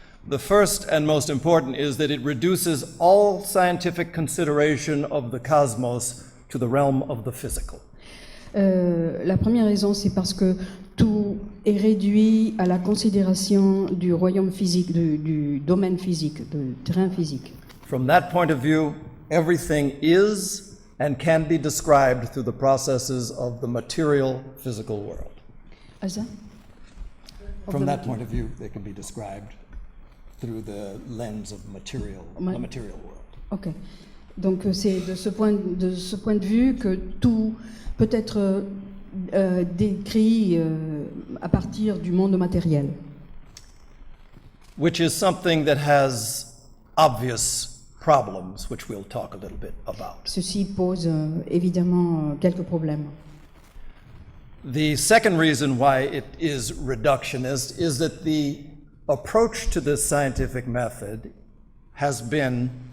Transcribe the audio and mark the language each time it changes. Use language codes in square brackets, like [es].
[en] The first and most important is that it reduces all scientific consideration of the cosmos to the realm of the physical. [fr] La première raison, c'est parce que tout est réduit à la considération du royaume physique, du domaine physique, du terrain physique. [en] From that point of view, everything is and can be described through the processes of the material physical world. [fr] Ah, ça? [en] From that point of view, they can be described through the lens of the material world. Ok. [fr] Donc c'est de ce point de vue que tout peut être décrit à partir du monde matériel. [en] Which is something that has obvious problems, which we'll talk a little bit about. [fr] Ceci pose évidemment quelques problèmes. [en] The second reason why it is reductionist is that the approach to this scientific method has been.